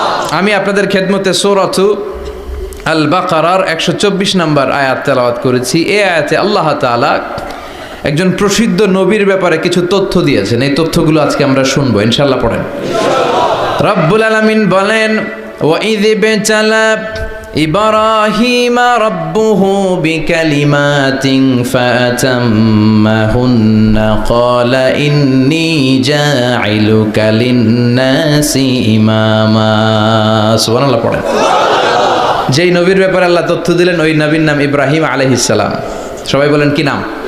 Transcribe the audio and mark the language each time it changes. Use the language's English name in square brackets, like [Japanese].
[Bangla] আমি আপনাদের খেদমতে সূরাতু আল বাকারার 124 নম্বর আয়াত তেলাওয়াত করেছি। এই আয়াতে আল্লাহ তাআলা একজন প্রসিদ্ধ নবীর ব্যাপারে কিছু তথ্য দিয়েছেন। এই তথ্যগুলো আজকে আমরা শুনবো, ইনশাআল্লাহ পড়েন। রব্বুল আলামিন বলেন [Arabic] ওয়াইয বিতালা إبراهيم ربه بكلمات فأتمهن قال إني جاعلك للناس إماما [Bangla] সুবহানাল্লাহ পড়েন। যেই নবীর ব্যাপারে আল্লাহ তথ্য দিলেন ওই নবীর নাম ইব্রাহিম আলাইহিস সালাম। সবাই বলেন কি নাম?